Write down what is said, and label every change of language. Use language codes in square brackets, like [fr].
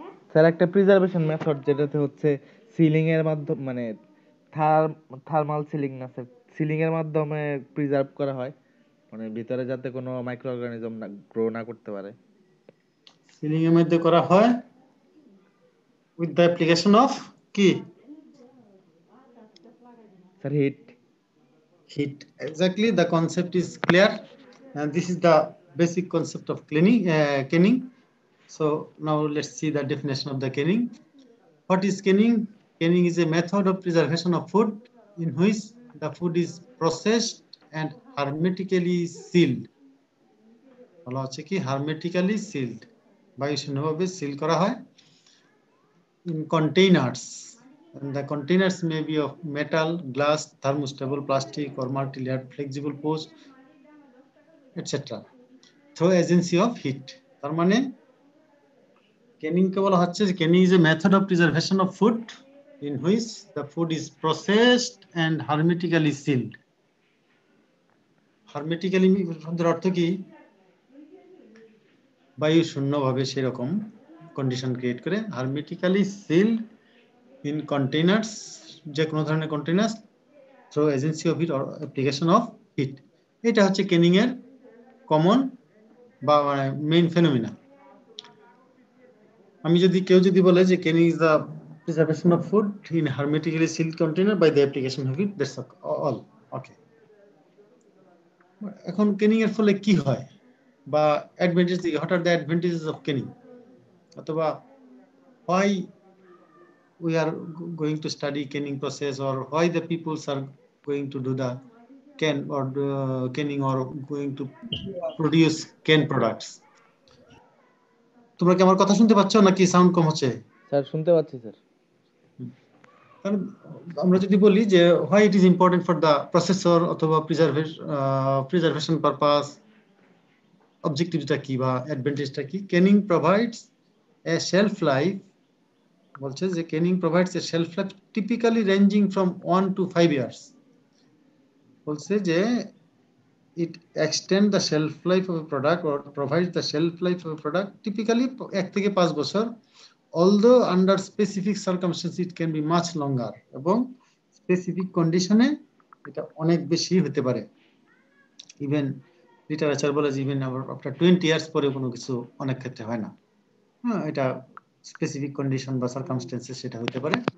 [bn] Sir একটা preservation method, যেটাতে হচ্ছে সিলিং এর মাধ্যমে, মানে থার্মাল সিলিং না স্যার, সিলিং এর মাধ্যমে প্রিজার্ভ করা হয়, মানে ভিতরে যাতে কোনো মাইক্রো অর্গানিজম না গ্রো না করতে পারে। সিলিং এর মধ্যে করা হয় [en] With the application of কি? [bn] Sir hit. [en] Heat. Exactly, the concept is clear, and this is the basic concept of canning. So now let's see the definition of the canning. What is canning? Canning is a method of preservation of food in which the food is processed and hermetically sealed. [bn] বলা হচ্ছে কি [en] hermetically sealed, [bn] বায়ুশূন্যভাবে seal করা হয়, [en] in containers, and the containers may be of metal, glass, thermostable, plastic, or multi-layered flexible post, etc. through agency of heat. [bn] তার মানে ক্যানিং কে বলা হচ্ছে যে [en] Canning is a method of preservation of food in which the food is processed and hermetically sealed. [bn] hermetically শব্দের অর্থ কি? বায়ু শূন্যভাবে সেরকম কন্ডিশন ক্রিয়েট করে, [en] hermetically sealed in containers, [bn] যে কোনো ধরনের container, [en] Through agency of heat or application of heat. [bn] এটা হচ্ছে ক্যানিং এর কমন বা মানে মেইন ফেনোমেনা। [en] আমি যদি কেউ যদি বলে যে canning is the preservation of food in hermetically sealed container by the application of heat, that's all. Okay, [bn] এখন ক্যানিং এর ফলে কি হয়? বা অ্যাডভান্টেজ দিকে, [en] what are the advantages of canning, অথবা why we are going to study canning process, or why the peoples are going to do the can or canning or going to produce can products. [bn] তোমরা কি আমার কথা শুনতে পাচ্ছ নাকি sound কম হচ্ছে? Sir শুনতে পাচ্ছি স্যার। কারণ আমরা যদি বলি যে [en] why it is important for the processor [bn] অথবা preservation purpose, অবজেক্টিভটা কি বা অ্যাডভান্টেজটা কি? [en] canning provides a shelf life, [bn] বলছে যে [en] Canning provides a shelf life typically ranging from 1 to 5 years. [bn] বলছে যে [en] it extend the shelf life of a product or provides the shelf life of a product typically 1 থেকে 5 বছর, although under specific circumstances it can be much longer, [bn] এবং specific কন্ডিশনে এটা অনেক বেশি হতে পারে। ইভেন লিটারেচার বলে যে [en] even after 20 years [bn] পরে কোনো কিছু অনেক ক্ষেত্রে হয় না। হ্যাঁ, এটা স্পেসিফিক কন্ডিশন বা সার্কামস্টেন্সেস সেটা হতে পারে।